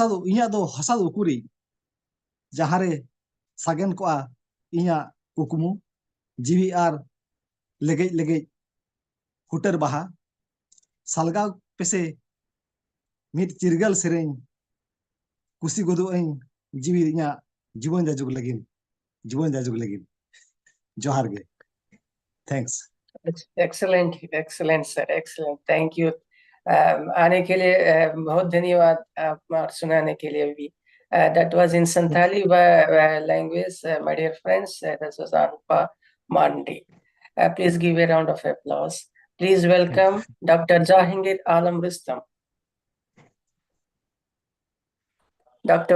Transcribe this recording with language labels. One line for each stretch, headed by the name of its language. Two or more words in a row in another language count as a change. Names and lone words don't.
Santali: ᱫᱚ ᱤᱧᱟᱹᱜ ᱫᱚ ᱦᱟᱥᱟ ᱫᱚ ᱩᱠᱩᱨᱤ ᱡᱟᱦᱟᱸ ᱨᱮ ᱥᱟᱜᱮᱱ ᱠᱚᱜᱼᱟ ᱤᱧᱟᱹᱜ ᱠᱩᱠᱢᱩ ᱡᱤᱣᱤ ᱟᱨ ᱞᱮᱜᱮᱡ ᱞᱮᱜᱮᱡ ᱦᱩᱴᱟᱹᱨ ᱵᱟᱦᱟ ᱥᱟᱞᱜᱟᱣ ᱯᱮᱥᱮ ᱢᱤᱫ ᱪᱤᱨᱜᱟᱹᱞ ᱥᱮᱨᱮᱧ ᱠᱩᱥᱤ ᱜᱚᱫᱚᱜ ᱟᱹᱧ ᱡᱤᱣᱤ ᱤᱧᱟᱹᱜ ᱡᱤᱵᱚᱱ ᱡᱟᱡᱩᱜ ᱞᱟᱹᱜᱤᱫ ᱡᱚᱦᱟᱨ ᱜᱮ थैंक्स
English: excellent excellent sir excellent thank you
Hindi: आने के लिए बहुत धन्यवाद आप सुनाने के लिए भी
English: that was in Santhali language my dear friends that was Anpa Marndi please give a round of applause please welcome Dr. Jahangir Alam Rustom Dr.